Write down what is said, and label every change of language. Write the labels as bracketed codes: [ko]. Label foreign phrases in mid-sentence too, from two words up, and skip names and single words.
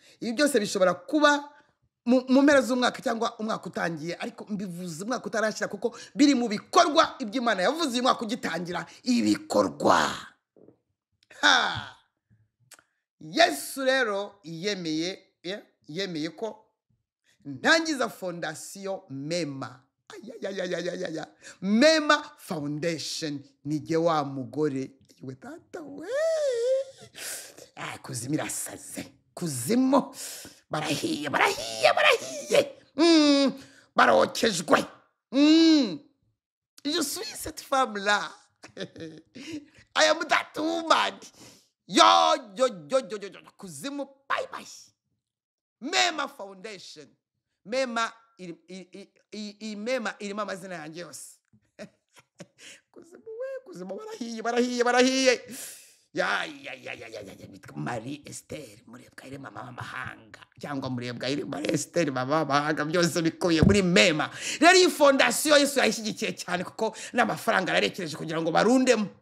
[rw] Ibi byose bishobora kuba mu, mu mpera z'umwaka cyangwa umwaka utangiye, ariko mbivuze umwaka utarashira kuko biri mu bikorwa iby'Imana yavuze uyu mwaka ugitangira, ibikorwa. Ha! Yesu rero yemeye, ye-, yemeye ko ntangiza fondasiyo Mema. Ayayayayayaya. Mema Foundation. Ni jye wa mugore. Iwe data we. Ah, kuzimu irasaze. Kuzimu. Barahiye, barahiye, barahiye. Mm, barokejwe. Mm. [fr] Je suis cette femme-là. [en] I am that woman. [rw] Yo, yo, yo, yo, yo, yo. Kuzimu, bye, bye. Mema Foundation. Mema iri, i-, i-, i-, i-, Mema irimo amazina yanjye yose. Kuzimu we, kuzimu barahiye, barahiye, barahiye. Ya, ya, ya, ya, ya, ya, ya, bitwa Marie Esther, Murebwayire mama w'amahanga. Cyangwa Murebwayire Marie Esther mama w'amahanga, byose bikubiye muri Mema. Rero iyi fondasiyo Yesu yayishyigikiye cyane kuko n'amafaranga yararekereje kugira ngo barundemo.